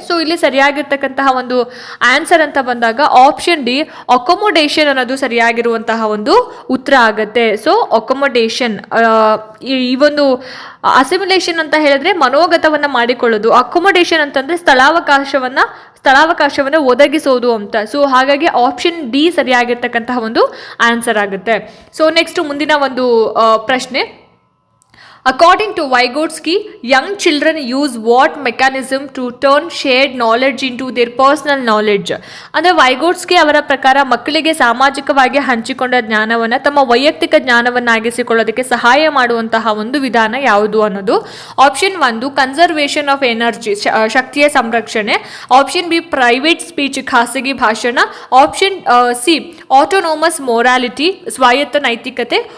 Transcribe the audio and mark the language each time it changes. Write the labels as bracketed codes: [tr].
[kn] So ಇಲ್ಲಿ ಸರಿಯಾಗಿರ್ತಕ್ಕಂತಹ ಒಂದು answer ಅಂತ ಬಂದಾಗ ಆಪ್ಷನ್ ಡಿ ಅಕೊಮೊಡೇಷನ್ ಅನ್ನೋದು ಸರಿಯಾಗಿರುವಂತಹ ಒಂದು ಉತ್ತರ ಆಗುತ್ತೆ. ಸೊ ಅಕೊಮೊಡೇಷನ್, ಈ ಒಂದು ಅಸಿಮಿಲೇಷನ್ ಅಂತ ಹೇಳಿದ್ರೆ ಮನೋಗತವನ್ನ ಮಾಡಿಕೊಳ್ಳೋದು, ಅಕೊಮೊಡೇಷನ್ ಅಂತಂದ್ರೆ ಸ್ಥಳಾವಕಾಶವನ್ನು ಒದಗಿಸೋದು ಅಂತ. ಸೊ ಹಾಗಾಗಿ ಆಪ್ಷನ್ ಡಿ ಸರಿಯಾಗಿರ್ತಕ್ಕಂತಹ ಒಂದು ಆನ್ಸರ್ ಆಗುತ್ತೆ. ಸೊ ನೆಕ್ಸ್ಟ್ ಮುಂದಿನ ಒಂದು ಪ್ರಶ್ನೆ: [en] According to Vygotsky, young children use what mechanism to turn shared knowledge into their personal knowledge? [kn] ಅಂದರೆ ವೈಗೋಟ್ಸ್ಕಿ ಅವರ ಪ್ರಕಾರ ಮಕ್ಕಳಿಗೆ ಸಾಮಾಜಿಕವಾಗಿ ಹಂಚಿಕೊಂಡ ಜ್ಞಾನವನ್ನು ತಮ್ಮ ವೈಯಕ್ತಿಕ ಜ್ಞಾನವನ್ನಾಗಿಸಿಕೊಳ್ಳೋದಕ್ಕೆ ಸಹಾಯ ಮಾಡುವಂತಹ ಒಂದು ವಿಧಾನ ಯಾವುದು ಅನ್ನೋದು. ಆಪ್ಷನ್ 1 ಕನ್ಸರ್ವೇಷನ್ ಆಫ್ ಎನರ್ಜಿ, ಶಕ್ತಿಯ ಸಂರಕ್ಷಣೆ. ಆಪ್ಷನ್ ಬಿ ಪ್ರೈವೇಟ್ ಸ್ಪೀಚ್, ಖಾಸಗಿ ಭಾಷಣ. ಆಪ್ಷನ್ ಸಿ ಆಟೋನೋಮಸ್ ಮೊರಾಲಿಟಿ, ಸ್ವಾಯತ್ತ ನೈತಿಕತೆ.